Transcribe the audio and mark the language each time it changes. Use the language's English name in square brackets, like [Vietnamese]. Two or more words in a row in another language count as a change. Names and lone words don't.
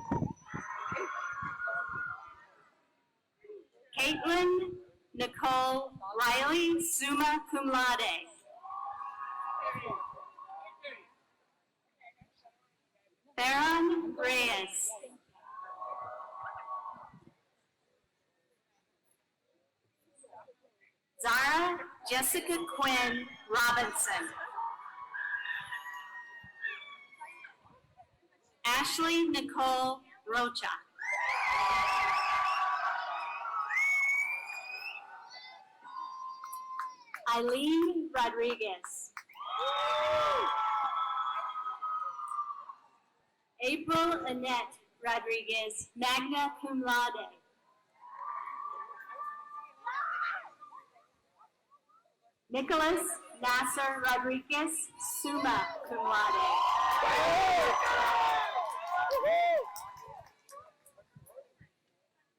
[English] Caitlin Nicole Riley, [Latin] summa cum laude. [English] Theron Reyes. Zara Jessica Quinn Robinson. Ashley Nicole Rocha. Eileen Rodriguez. April Annette Rodriguez, [Latin] magna cum laude. [English] Nicholas Nasser Rodriguez, [Latin] summa cum laude.